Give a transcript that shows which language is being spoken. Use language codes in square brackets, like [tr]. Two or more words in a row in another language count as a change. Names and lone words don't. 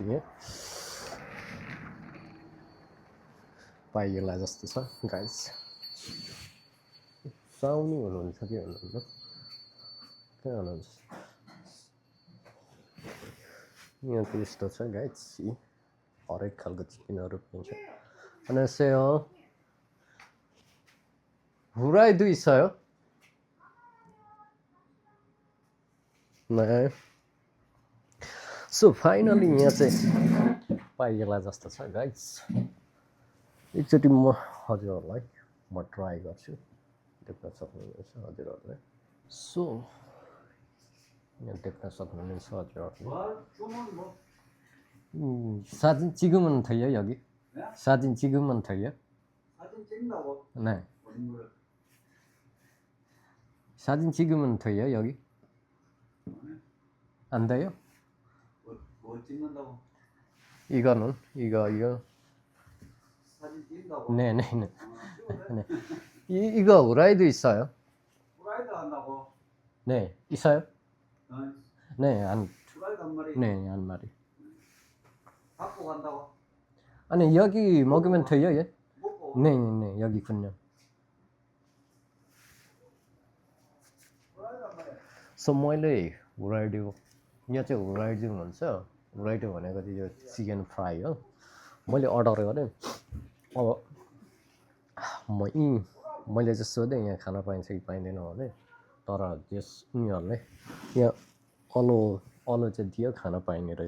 [ne] यहाँ पाइएला जस्तो छ गाइस। साउनी हुनुहुन्छ कि हुनुहुन्न कहाँ हुनुहुन्छ यहाँ त यस्तो छ गाइस हरेक खालको चिकनहरू पाइन्छ। [ko] 안녕하세요. 후라이도 있어요? 네. [en] So finally [ne] यहाँ चाहिँ पाइएला जस्तो छ गाइस। एकचोटि म हजुरहरूलाई म ट्राई गर्छु देख्न सक्नुहुनेछ हजुरहरूले। सो यहाँ देख्न सक्नुहुनेछ हजुरहरूले। [ko] 사진 찍으면 돼요 여기? 네? 사진 찍으면 돼요? 사진 찍는다고? 네. 사진 찍으면 돼요 여기? 안 돼요? 뭐 찍는다고? 이거는 이거 사진 찍는다고? 네네네. 네. 이거 후라이도 있어요? 후라이도 한다고? 네 있어요? 네 안. 후라이도 한 마리? 네 한 마리. 갖고 간다고? 아니 여기 먹으면 돼요 얘? 먹고? 네네 여기군요. [ne] सो मैले हुराइडो यहाँ चाहिँ हुराइडो भन्छ। हुराइडो भनेको चाहिँ यो चिकन फ्राई हो। मैले अर्डर गरेँ। अब मैले चाहिँ सोधेँ यहाँ खान पाइन्छ कि पाइँदैन भने तर त्यस उनीहरूले यहाँ अलो चाहिँ दियो खान पाइने रहेछ।